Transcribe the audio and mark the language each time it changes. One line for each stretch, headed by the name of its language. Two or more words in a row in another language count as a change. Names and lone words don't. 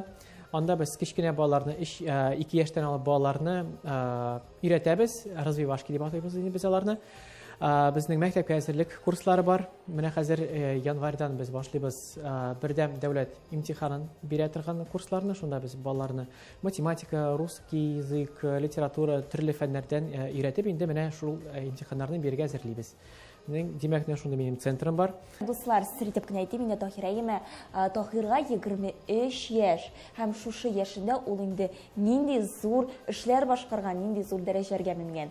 Tatar: Анда без кечкенә балаларны 2 яшьтән алып балаларны өйрәтәбез, развивашки дип атыйбыз без аларны. Безнең мәктәпкә әзерлек курслары бар. Менә хәзер январьдан без башлыйбыз бердәм дәүләт имтиханын бирә торган курсларны. Шунда без балаларны математика,
Russian: русский язык, литература,
Tatar: төрле фәннәрдән өйрәтеп, инде менә шул имтиханнарны бирергә әзерлибез. Димәк, шунда минем центрым бар. Дуслар, сер итеп кенә әйтим, инде Тахирәгә, Тахирга 23 яшь һәм шушы яшендә ул инде нинди зур эшләр башкарган, нинди зур дәрәҗәләргә менгән.